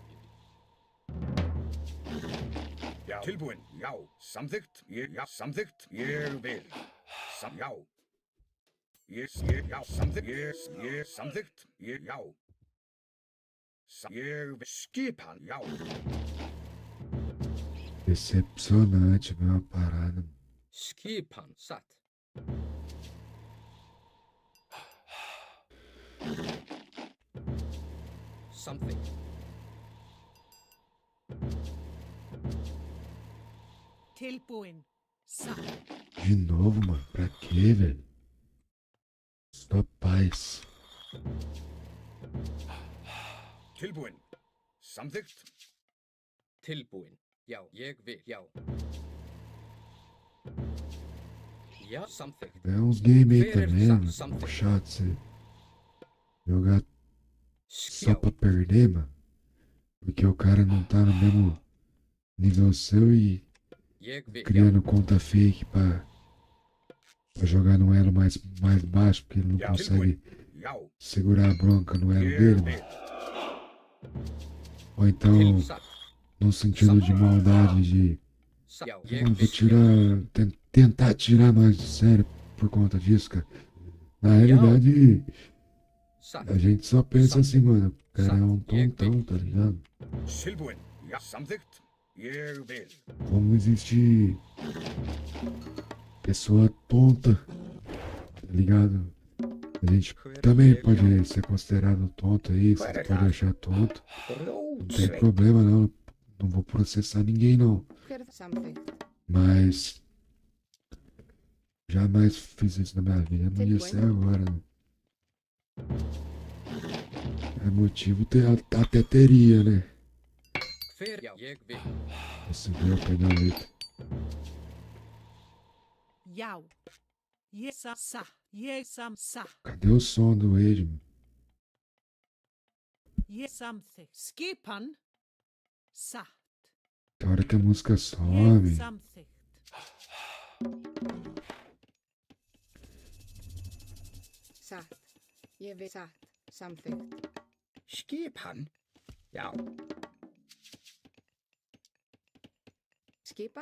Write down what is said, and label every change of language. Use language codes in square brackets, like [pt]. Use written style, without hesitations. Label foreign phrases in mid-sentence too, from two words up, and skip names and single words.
[is] Já. Tilbúin. Já. Samþykkt. Já. Samþykkt. Ég vil. Já. Já. Samþykkt. Ég. Samþykkt. Já. Ég vil. Skipan. Já. [pt] Decepcionante, meu, uma parada. [is] Skipan, satt. Samþykkt. Tilbúin. Satt. [pt] De novo, mano. Pra Que, velho? Só paz. [is] Tilbúin. Samþykkt. Tilbúin. Já, ég vil. Já. Já, samþykkt. [pt] É uns games aí [is] Hver er [pt] também, [is] það? [pt] mano. [is] Samþykkt. [pt] Puxado você jogar só [is] Já. [pt] pra perder, mano. Porque o cara não tá no mesmo nível seu e [is] Ég vil. Já. [pt] criando conta fake pra jogar no elo mais baixo, porque ele não [is] Já, [pt] consegue [is] Já. [pt] segurar a bronca no elo [is] Ég [pt] dele, [is] vil. [pt] mano. Ou então, [is] Til satt. [pt] no sentido de maldade de [is] Satt. Já, [pt] "Ah, [is] ég [pt] vou [is] vil. [pt] tirar, tentar tirar nós de sério por conta disso, cara. Na realidade, [is] Satt. [pt] a gente só pensa assim, mano, o cara é um tontão, tá ligado? [is] Tilbúin. Já. Samþykkt. Ég vil. [pt] Como existe pessoa tonta, tá ligado? A gente também pode ser considerado tonto aí, você pode achar tonto. Não tem problema não, não vou processar ninguém não. [is] Hver er það? Samþykkt. [pt] Mas jamais fiz isso na minha vida, não ia ser agora, né? É motivo, até teria, né? [is] Hver? Já, ég vil. [pt] Você viu o pé da letra. [is] Já. Ég sa. Ég sa. [pt] Cadê o som do Wade, mano? [is] Ég samþykkt. Skipan. Satt. [pt] Tem hora que a música [is] Ég [pt] some. [is] samþykkt. Satt. Ég vil. Satt. Samþykkt. Skipan. Já. Skipan.